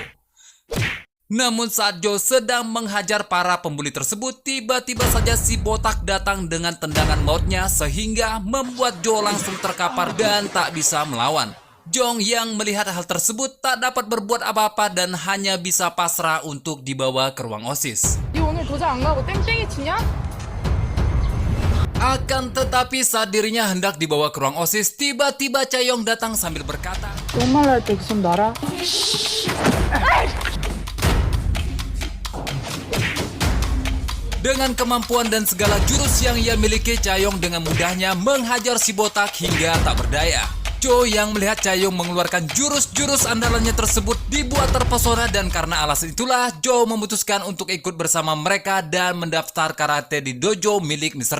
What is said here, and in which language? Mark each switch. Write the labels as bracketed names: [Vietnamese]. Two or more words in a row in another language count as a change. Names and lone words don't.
[Indonesian] Namun saat Jo sedang menghajar para pembuli tersebut, tiba-tiba saja si botak datang dengan tendangan mautnya sehingga membuat Jo langsung terkapar dan tak bisa melawan. Jong yang melihat hal tersebut tak dapat berbuat apa-apa dan hanya bisa pasrah untuk dibawa ke ruang OSIS. [Korean] 니 오늘 도장 안 가고 땡땡이 치냐? [Indonesian] Akan tetapi saat dirinya hendak dibawa ke ruang OSIS, tiba-tiba Chaeyoung datang sambil berkata, [Korean] 똥말할 때 손 놔라. [Indonesian] dengan kemampuan dan segala jurus yang ia miliki, Chaeyoung dengan mudahnya menghajar si botak hingga tak berdaya. Jo yang melihat Chaeyoung mengeluarkan jurus-jurus andalannya tersebut dibuat terpesona dan karena alasan itulah Jo memutuskan untuk ikut bersama mereka dan mendaftar karate di dojo milik Mr.